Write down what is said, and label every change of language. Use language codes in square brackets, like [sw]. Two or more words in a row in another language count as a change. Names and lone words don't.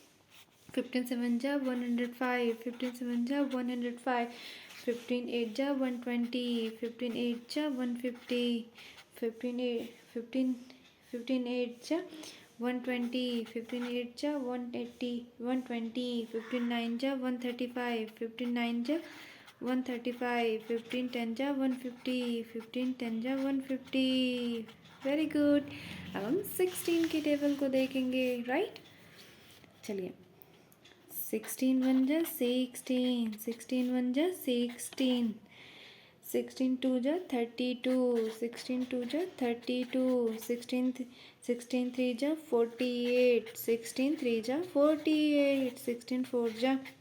[hi] 105, 15 7 जा 105, 15 8 जा 120, 15 8 जा 150, 15 8 जा 120, 15 8 जा 180, 120, 15 9 जा 135, 15 9 जा 135, 15 10 जा 150, 15 10 जा 150। [en] very good. [hi] अब हम 16 के टेबल को देखेंगे, राइट। चलिए, 16 1 जा 16, 16 1 जा 16, 16 2 जा 32, 16 2 जा 32, 16 3 जा 48, 16 3 जा 48, 16 4 जा